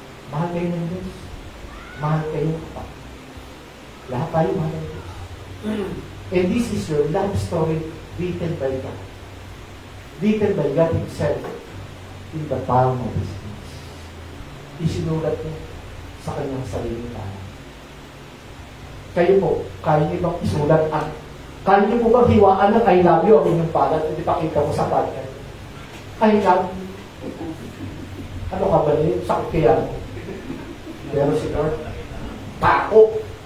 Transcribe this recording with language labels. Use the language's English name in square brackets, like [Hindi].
[Filipino] Mahal kayo ng Diyos. Mahal kayo ng kapag. Lahat tayo mahal ng Diyos. [English] And this is your love story written by God. Written by God Himself in the palm of His hands. [Filipino] isinulat niya sa kanyang sariling talan. Kayo po, kaya niyo bang isulat at kaya niyo po bang hiwaan ng I love you ang inyong palad at ipakita mo sa partner? I love you. Ano ka ba niyo? Sakit kaya mo. Pero si Lord, tako.